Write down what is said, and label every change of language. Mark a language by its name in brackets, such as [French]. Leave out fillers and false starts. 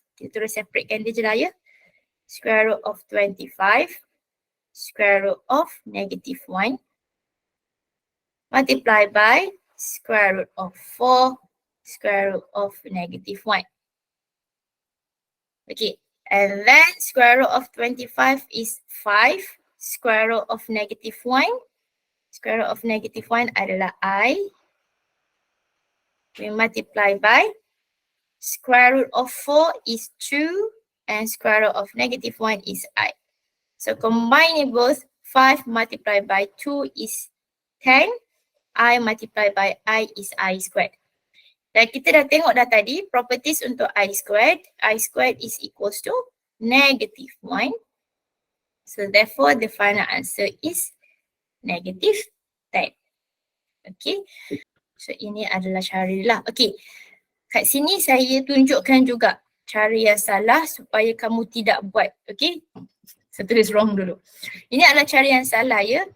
[Malay] Kita terus separatekan dia je lah ya. Square root of 25, square root of negative 1, multiply by square root of 4, square root of negative 1. [English] Okay, and then square root of 25 is 5, square root of negative 1. [Malay] Square root of negative 1 adalah I. [English] We multiply by square root of 4 is 2 and square root of negative 1 is I. So combining both, 5 multiplied by 2 is 10. I multiplied by I is I squared. [Malay] Dan kita dah tengok dah tadi properties untuk I squared. [English] I squared is equals to negative 1. So therefore the final answer is negative 10. [Malay] Okay. So ini adalah cara lah. Okay. Kat sini saya tunjukkan juga cara yang salah supaya kamu tidak buat. Okay. Saya tulis wrong dulu. Ini adalah cara yang salah ya.